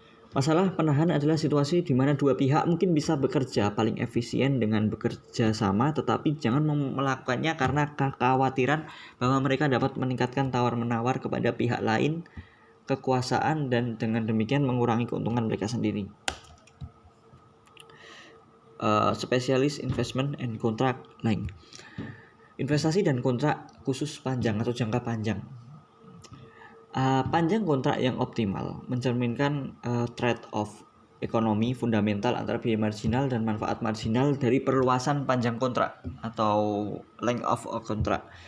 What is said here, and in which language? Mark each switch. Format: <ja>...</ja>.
<id>Masalah penahan adalah situasi di mana dua pihak mungkin bisa bekerja paling efisien dengan bekerja sama, tetapi jangan melakukannya karena kekhawatiran bahwa mereka dapat meningkatkan tawar-menawar kepada pihak lain, kekuasaan, dan dengan demikian mengurangi keuntungan mereka sendiri.</id> <en>Specialist investment and contract length.</en> <id>Investasi dan kontrak khusus panjang atau jangka panjang. Panjang kontrak yang optimal mencerminkan trade-off ekonomi fundamental antara biaya marginal dan manfaat marginal dari perluasan panjang kontrak atau</id> <en>length of a contract.</en>